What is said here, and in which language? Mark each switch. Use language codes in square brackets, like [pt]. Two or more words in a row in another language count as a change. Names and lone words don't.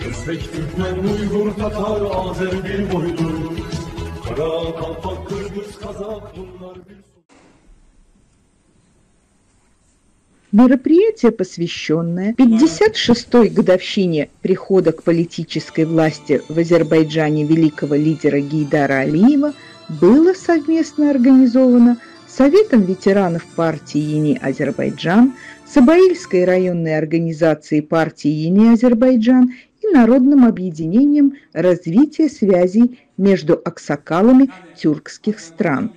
[az] Özbek, Türkmen, Uygur, Tatar, Azer bir boydur. Kara, Kalpak, Kırgız, Kazak bunlar bir... [ru] Мероприятие, посвященное 56-й годовщине прихода к политической власти в Азербайджане великого лидера Гейдара Алиева, было совместно организовано Советом ветеранов партии Йени Азербайджан, Сабаильской районной организацией партии Йени Азербайджан и Народным объединением развития связей между аксакалами тюркских стран.